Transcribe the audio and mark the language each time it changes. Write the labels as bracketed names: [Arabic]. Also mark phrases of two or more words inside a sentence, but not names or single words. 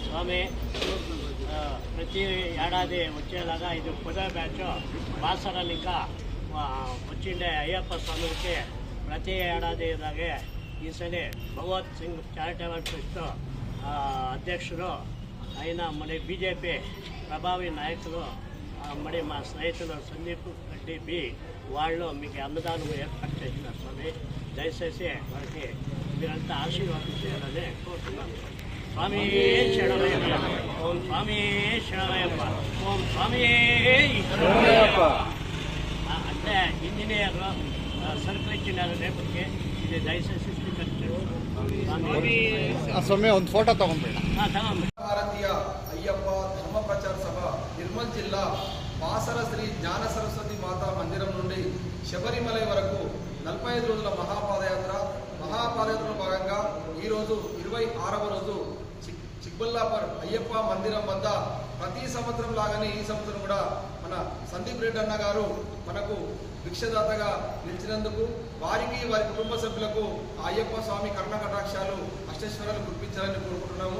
[Telugu] స్వామి ప్రతి ఏడాది వచ్చేలాగా ఇది 10వ బ్యాచ్ బాసరాలు ఇంకా వచ్చిండే అయ్యప్ప స్వామికి ప్రతి ఏడాది ఇలాగే ఈసారి భగవత్ సింగ్ చారిటబుల్ ట్రస్ట్ అధ్యక్షుడు అయిన మన బీజేపీ ప్రభావి నాయకులు మరి మా స్నేహితులు సందీప్ రెడ్డి బి వాళ్ళు మీకు అన్నదానం ఏర్పాటు చేసిన స్వామి దయచేసి వారికి మీరంతా ఆశీర్వాదం చేయాలని కోరుతున్నాను. స్వామి శరణమయ్యప్ప, ఓం స్వామి శరణమయ్యప్ప, ఓం స్వామి శరణమయ్యప్ప. అంటే [English] engineer circle [Telugu] ఇచ్చినారు రేపటికి, ఇది దయచేసి [Kannada] స్వామి ಒಂದು ಫೋಟೋ ತಗೊಂಡ್ಬಿಡ. [Telugu] ಭಾರತೀಯ ಅಯ್ಯಪ್ಪ ಧರ್ಮ ಪ್ರಚಾರ ಸಭಾ నిర్మల్ జిల్లా బాసర శ్రీ జ్ఞాన సరస్వతి మాతా మందిరం నుండి శబరిమలై వరకు 45 రోజుల మహాపాదయాత్రలో భాగంగా ఈరోజు 26వ రోజు చిక్బల్లాపర్ అయ్యప్ప మందిరం వద్ద ప్రతి సంవత్సరం లాగానే ఈ సంవత్సరం కూడా మన సందీప్ రెడ్డి అన్న గారు మనకు భిక్షదాతగా నిలిచినందుకు వారికి వారి కుటుంబ సభ్యులకు అయ్యప్ప స్వామి కరుణ కటాక్షాలు అష్టేశ్వరాలు కురిపించాలని కోరుకుంటున్నాము.